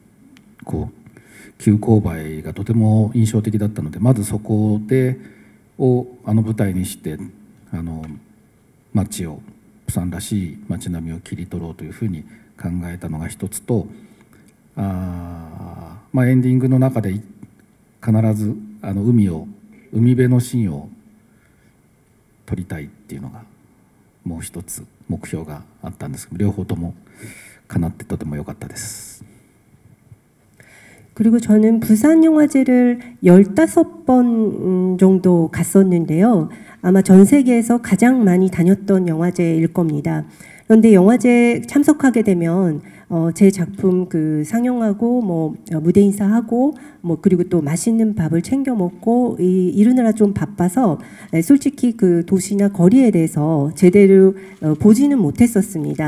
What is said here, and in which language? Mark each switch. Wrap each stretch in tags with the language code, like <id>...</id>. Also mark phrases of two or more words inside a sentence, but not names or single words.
<ja>こう急勾配がとても印象的だったので、まずそこを舞台にして街をプサンらしい街並みを切り取ろうというふうに考えたのが一つと、エンディングの中で必ず海辺のシーンを撮りたいっていうのがもう一つ目標があったんですけど、両方とも叶ってとても良かったです。</ja> <ko>그리고 저는 부산 영화제를 15번 정도 갔었는데요. 아마 전 세계에서 가장 많이 다녔던 영화제일 겁니다. 그런데 영화제 참석하게 되면 제 작품 그 상영하고 뭐 무대 인사하고 뭐 그리고 또 맛있는 밥을 챙겨 먹고 이르느라 좀 바빠서 솔직히 그 도시나 거리에 대해서 제대로 보지는 못했었습니다.</ko>